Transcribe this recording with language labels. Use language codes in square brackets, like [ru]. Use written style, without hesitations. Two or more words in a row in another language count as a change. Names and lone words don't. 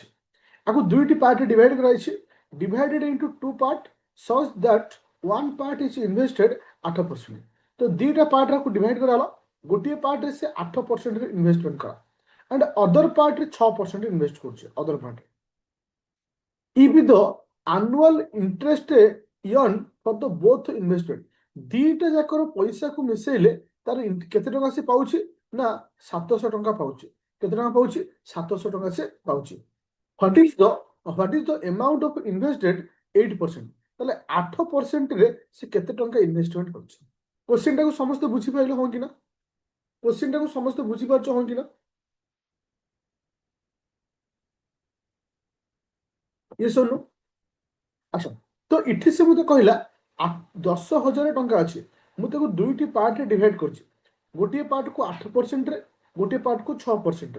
[or] ଆକୁ ଦୁଇଟି ପାର୍ଟ ଡିଭାଇଡ୍ କରାଯାଇଛି, [en] divided into two part such that one part is invested 8%। [or] ତ ଦୁଇଟା ପାର୍ଟରେ ଆକୁ ଡିଭାଇଡ୍ କରାଗଲା, ଗୋଟିଏ ପାର୍ଟରେ ସେ 8%ରେ ଇନଭେଷ୍ଟମେଣ୍ଟ କଲା [en] and other [or] ପାର୍ଟରେ 6% ଇନଭେଷ୍ଟ କରୁଛି ଅଦର ପାର୍ଟରେ। [en] if the annual interest earn for the both investment, [or] ଦୁଇଟା ଯାକର ପଇସାକୁ ମିଶେଇଲେ ତାର କେତେ ଟଙ୍କା ସେ ପାଉଛି ନା 700 ଟଙ୍କା ପାଉଛି। କେତେ ଟଙ୍କା ପାଉଛି? 700 ଟଙ୍କା ସେ ପାଉଛି। [en] what is the amount of invested 8%, [or] ତାହେଲେ 8% ରେ ସେ କେତେ ଟଙ୍କା ଇନଭେଷ୍ଟମେଣ୍ଟ କରୁଛି? କ୍ୱେଶ୍ଚିନଟାକୁ ସମସ୍ତେ ବୁଝିପାରିଲେ ହଁ କି ନା? କ୍ୱେଶ୍ଚିନଟାକୁ ସମସ୍ତେ ବୁଝିପାରୁଛ ହଁ କି ନା? ଇଏ ଶୁଣୁ। ଆଚ୍ଛା, ତ ଏଠି ସେ ମୋତେ କହିଲା 10,000 ଟଙ୍କା ଅଛି, ମୁଁ ତାକୁ ଦୁଇଟି ପାର୍ଟରେ ଡିଭାଇଡ୍ କରିଛି, ଗୋଟିଏ ପାର୍ଟକୁ 8%ରେ, ଗୋଟିଏ ପାର୍ଟକୁ 6%ରେ।